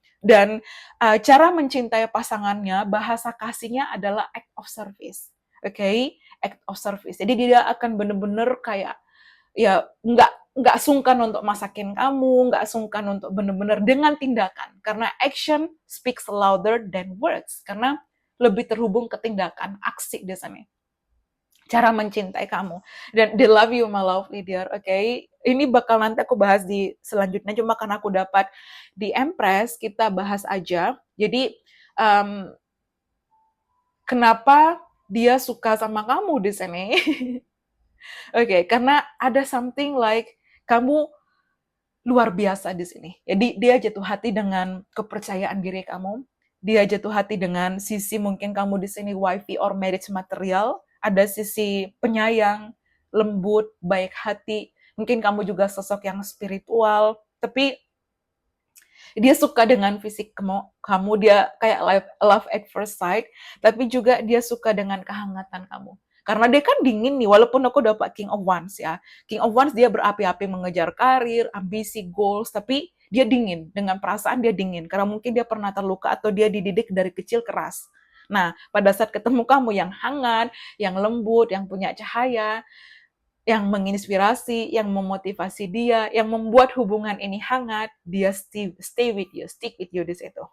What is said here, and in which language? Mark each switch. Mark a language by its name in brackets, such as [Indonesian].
[Indonesian] Dan cara mencintai pasangannya, bahasa kasihnya adalah act of service, oke? Act of service. Jadi dia akan benar-benar kayak ya nggak sungkan untuk masakin kamu, nggak sungkan untuk benar-benar dengan tindakan, karena [English] action speaks louder than words, [Indonesian] karena lebih terhubung ke tindakan, aksi di sana. Cara mencintai kamu. Dan [English] they love you, my lovely dear, oke? [Indonesian] Ini bakal nanti aku bahas di selanjutnya, cuma karena aku dapat di Empress, kita bahas aja. Jadi, kenapa dia suka sama kamu di sini? Oke, karena ada [English] something like [Indonesian] kamu luar biasa di sini. Jadi dia jatuh hati dengan kepercayaan diri kamu. Dia jatuh hati dengan sisi mungkin kamu di sini [English] wifey or marriage material. [Indonesian] Ada sisi penyayang, lembut, baik hati. Mungkin kamu juga sosok yang spiritual. Tapi dia suka dengan fisik kamu. Dia kayak [English] love at first sight. [Indonesian] Tapi juga dia suka dengan kehangatan kamu. Karena dia kan dingin nih, walaupun aku dapat King of Wands ya. King of Wands dia berapi-api mengejar karir, ambisi, goals, tapi dia dingin. Dengan perasaan dia dingin, karena mungkin dia pernah terluka atau dia dididik dari kecil keras. Nah, pada saat ketemu kamu yang hangat, yang lembut, yang punya cahaya, yang menginspirasi, yang memotivasi dia, yang membuat hubungan ini hangat, dia [English] stay with you, stick with you [Indonesian] di situ.